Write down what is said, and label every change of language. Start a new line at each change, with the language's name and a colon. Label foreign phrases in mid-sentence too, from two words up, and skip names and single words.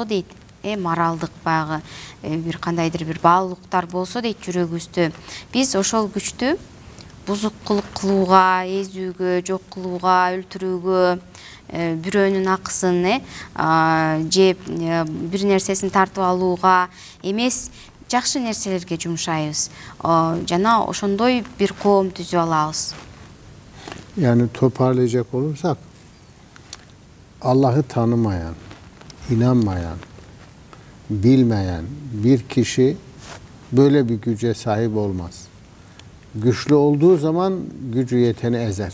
Kyrgyz: дейт, моралдык баягы бир кандайдыр бир баалуулуктар болсо дейт жүрөгүбүздө, биз ошол күчтү бузукулук кылууга, эзүүгө, жок кылууга, өлтүрүүгө, бирөөнүн акысын жеп бир нерсесин тартып алууга эмес, жакшы нерселерге жумшайбыз. Жана ошондой bir коом түзүп алабыз.
Turkish: Yani toparlayacak olursak, Allah'ı tanımayan, inanmayan, bilmeyen bir kişi böyle bir güce sahip olmaz. Güçlü olduğu zaman gücü yeteni ezer.